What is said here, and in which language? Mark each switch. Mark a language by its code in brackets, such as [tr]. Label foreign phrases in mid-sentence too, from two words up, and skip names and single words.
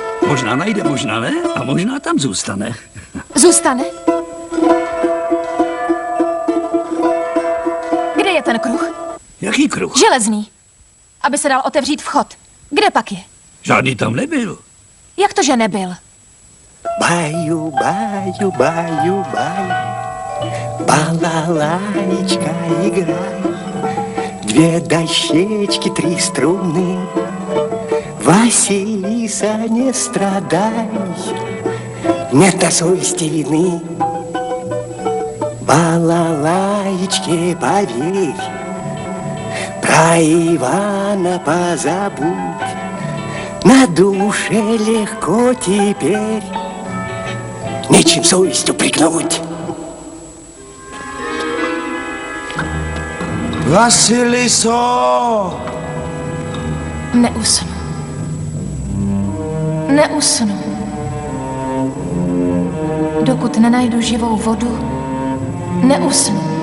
[cs] Možná najde, možná ne, a možná tam zůstane. Zůstane? Kde je ten kruh? Jaký kruh? Železný. Aby se dal otevřít vchod. Kde pak je? Žádný tam nebyl. Jak to, že nebyl? [ru] Baju, baju, baju, baju. Балалайка играй, две дощечки, три струны. Василиса, не страдай, нет на совести вины. Балалаечке поверь, про Ивана позабудь. На душе легко теперь, нечем совесть упрекнуть. [cs] Vasiliso! Neusnu. Neusnu. Dokud nenajdu živou vodu, neusnu.